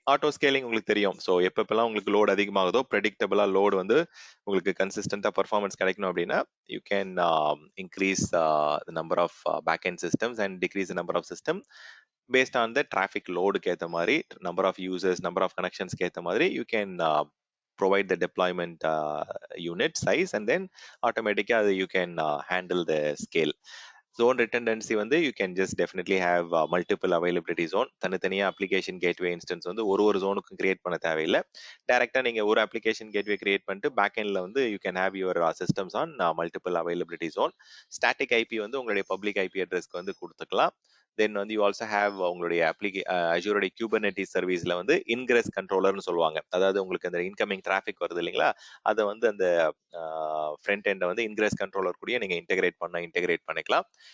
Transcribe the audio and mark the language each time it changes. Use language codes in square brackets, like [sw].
[ta] Auto scaling உங்களுக்கு தெரியும். So எப்பப்பெல்லாம் உங்களுக்கு லோட் அதிகமாகுதோ, ப்ரெடிக்டபிளா லோடு வந்து உங்களுக்கு கன்சிஸ்டண்டா பர்ஃபார்மன்ஸ் கிடைக்கணும் அப்படின்னா [en] you can increase number of back end systems and decrease number of system based on the traffic load [ta] கேத்த மாதிரி, number of users, number of connections கேத்த மாதிரி [en] you can provide the deployment unit size and then automatically you can handle the scale. Zone redundancy வந்து you can just definitely have multiple availability zone. [ta] தனித்தனியா application gateway instance வந்து ஒரு ஜோனுக்கும் create பண்ண தேவையில்லை. டைரக்டா நீங்க ஒரு application gateway கிரியேட் பண்ணிட்டு பேக் எண்ட்ல வந்து [en] you can have your systems on multiple availability zone. [ta] static IP வந்து உங்களுடைய public IP அட்ரஸ்க்கு வந்து கொடுத்துக்கலாம். தென் வந்து யூ ஆல்சோ ஹேவ் உங்களுடைய அஜூரோடைய Kubernetes சர்வீஸ்ல வந்து இன்கிரஸ் கண்ட்ரோலர்னு சொல்லுவாங்க. அதாவது உங்களுக்கு அந்த இன்கமிங் டிராஃபிக் வருது இல்லைங்களா, அதை வந்து அந்த ஃப்ரண்ட் எண்டை வந்து இன்கிரஸ் கண்ட்ரோலர் கூட நீங்க இன்டெகிரேட் பண்ணிக்கலாம்.